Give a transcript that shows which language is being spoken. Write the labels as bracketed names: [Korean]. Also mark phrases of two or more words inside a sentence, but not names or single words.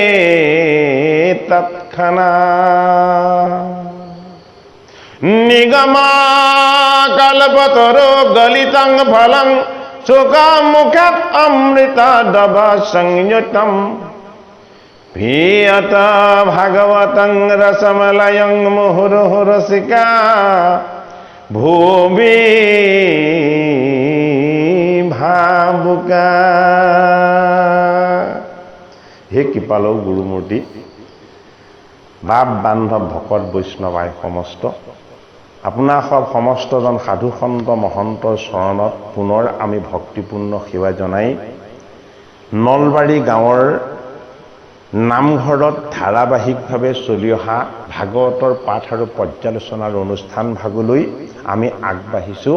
[Sanskrit] तत्क्षणात् निगमा कल्पतरो गलितं फलं सुखामुखात् अमृतादव संयुतं पीयत भागवतं रसमलयं मुहुर्मुहुः रसिका भुवि भावुका। [Assamese] হে কৃপালু গুৰুমূৰ্তি বাপ बाন্ধৱ ভকত বৈষ্ণৱাই সমস্ত আপোনাৰ সব সমস্তজন সাধু সন্ত মহন্তৰ চৰণত পুনৰ আমি ভক্তিপূৰ্ণ সেৱা জনাই নলবাৰী গাঁৱৰ নামঘৰত ধাৰাবাহিকভাৱে চলি অহা ভাগৱতৰ পাঠ আৰু পৰ্যালোচনাৰ অনুষ্ঠান ভাগলৈ আমি আগবাঢ়িছোঁ।